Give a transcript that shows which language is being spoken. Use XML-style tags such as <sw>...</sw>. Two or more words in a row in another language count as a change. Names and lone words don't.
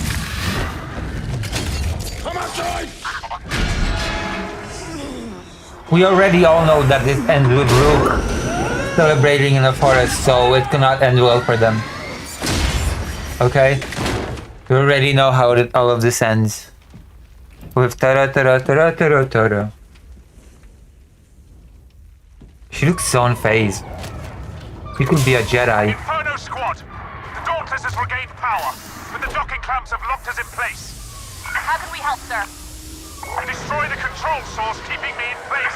<en>Come on, droid! We already all know that this ends with Rook celebrating in the forest, so it cannot end well for them. Okay? We already know how all of this ends. With ta-ra-ta-ra-ta-ra-ta-ra-ta-ra. She looks so unfazed. She could be a Jedi. Inferno Squad! The Dauntless has regained power, but the docking clamps have locked us in place. How can we help, sir? Destroy the control source keeping me in place.</en>